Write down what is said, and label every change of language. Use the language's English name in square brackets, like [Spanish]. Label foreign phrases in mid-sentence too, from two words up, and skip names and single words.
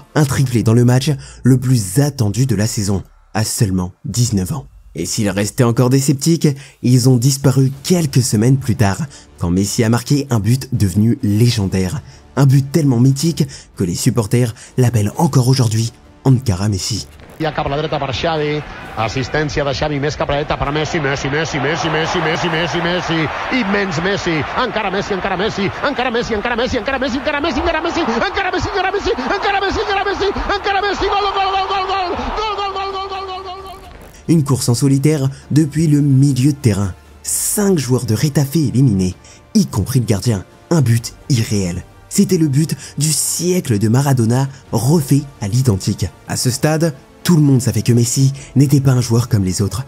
[French] Un triplé dans le match le plus attendu de la saison, à seulement 19 ans. Et s'il restait encore des sceptiques, ils ont disparu quelques semaines plus tard, quand Messi a marqué un but devenu légendaire. Un but tellement mythique que les supporters l'appellent encore aujourd'hui Ankara Messi. [Catalan] Ja cap a la dreta per Xavi, assistència de Xavi més cap a la dreta per Messi, Messi, immens Messi, encara Messi, encara Messi, encara Messi, encara Messi, encara Messi, encara Messi, encara Messi, encara Messi, encara Messi, encara Messi, encara Messi, encara Messi, gol, gol, gol, gol, gol, gol, gol, gol, gol, gol, gol, gol, gol. [French] Une course en solitaire depuis le milieu de terrain. 5 joueurs de Retafe éliminés, y compris le gardien. Un but irréel. C'était le but du siècle de Maradona refait à l'identique. À ce stade, tout le monde savait que Messi n'était pas un joueur comme les autres.